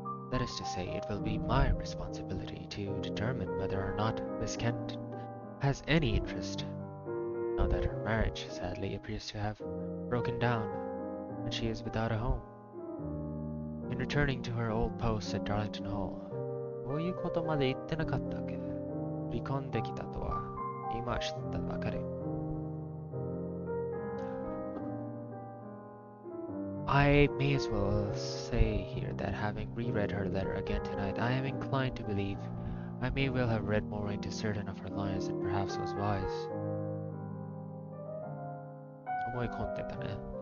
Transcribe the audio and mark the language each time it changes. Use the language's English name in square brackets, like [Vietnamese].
[English] That is to say, it will be my responsibility to determine whether or not Miss Kenton has any interest, now that her marriage sadly appears to have broken down and she is without a home, in returning to her old post at Darlington Hall. [Japanese] こういうことまで言ってなかったっけ?離婚できたとは今知ったばかり。 [English] I may as well say here that having reread her letter again tonight, I am inclined to believe I may well have read more into certain of her lines than perhaps was wise. [Japanese] 思い込んでたね。